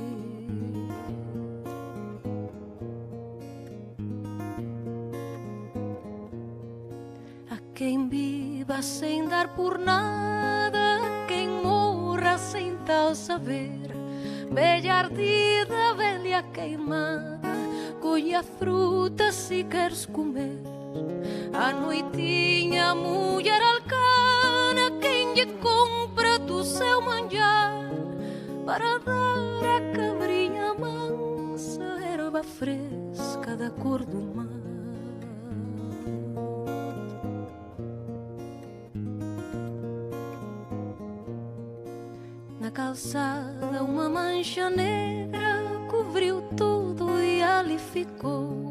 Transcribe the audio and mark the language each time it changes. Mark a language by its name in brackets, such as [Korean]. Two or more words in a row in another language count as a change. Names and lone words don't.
[Portuguese] A quem viva sem dar por nada, quem morra sem tal saber. Velha ardida, velha queimada, [Galician] colle a fruta si queres comer. A noitinha a muller alcana, quen lle compra do seu manjar para dar a cabrinha mansa erva fresca da cor do mar. [Portuguese] Na calçada uma mancha negra cobriu tudo e ali ficou.